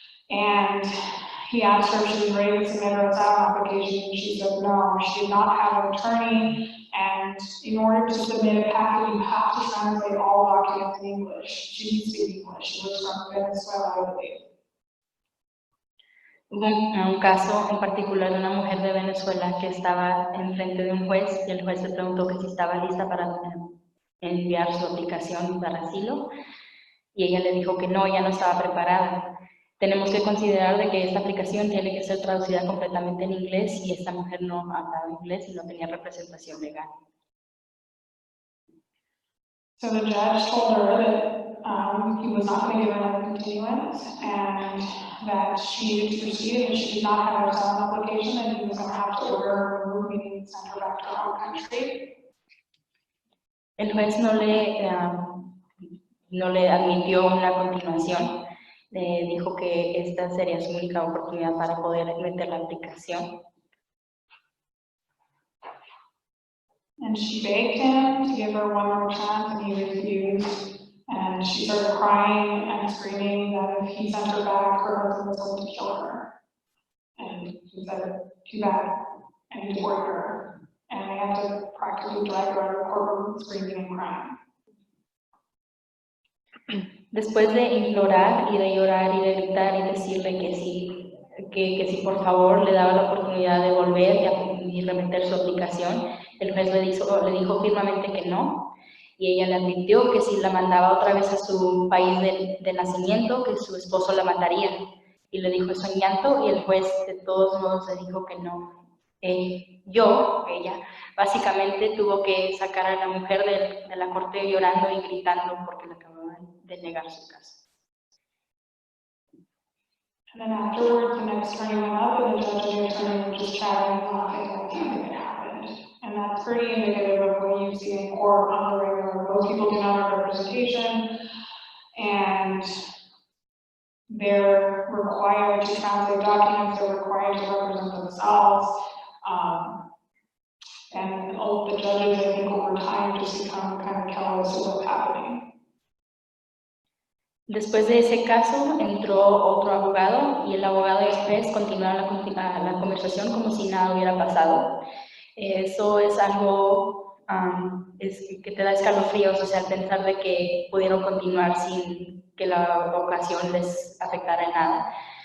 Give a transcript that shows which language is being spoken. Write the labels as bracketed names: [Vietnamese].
[English] And he asked her if she was ready to submit her asylum application and she said no, she did not have an attorney. And in order to submit a packet, you have to translate all documents in English. She didn't speak English, she was from Venezuela, I believe. [Spanish] Hubo un caso en particular de una mujer de Venezuela que estaba enfrente de un juez y el juez le preguntó que si estaba lista para enviar su aplicación para asilo y ella le dijo que no, ya no estaba preparada. Tenemos que considerar de que esta aplicación tiene que ser traducida completamente en inglés y esta mujer no hablaba inglés y no tenía representación legal. [English] So the judge told her that he was not going to give her another continuance and that she needed to proceed and she did not have her asylum application and he was going to have to order her removed, meaning and send her back to her home country. [Spanish] El juez no le admitió una continuación. Le dijo que esta sería su única oportunidad para poder meter la aplicación. [English] And she begged him to give her 1 more chance and he refused. And she started crying and screaming that if he sent her back, her husband was going to kill her. And he said, too bad, and he deported her. And they had to practically drag her out of the courtroom screaming and crying. [Spanish] Después de implorar y de llorar y de gritar y decirle que si por favor le daba la oportunidad de volver y remeter su aplicación, el juez le dijo firmemente que no, y ella le advirtió que si la mandaba otra vez a su país de nacimiento, que su esposo la mataría, y le dijo eso en llanto, y el juez de todos modos le dijo que no. Ella, básicamente tuvo que sacar a la mujer de la corte llorando y gritando porque le acababan de negar su caso. [English] And then afterwards, the next attorney went up and the judge and the attorney were just chatting and laughing like nothing had happened. And that's pretty indicative of what you see in court on the regular. Most people do not have representation and they're required to translate documents, they're required to represent themselves. And all the judges, I think, over time just become kind of callous to what's happening. [Spanish] Después de ese caso entró otro abogado y el abogado y el juez continuaron la conversación como si nada hubiera pasado. Eso es algo que te da escalofríos, o sea, al pensar de que pudieron continuar sin que la ocasión les afectara en nada.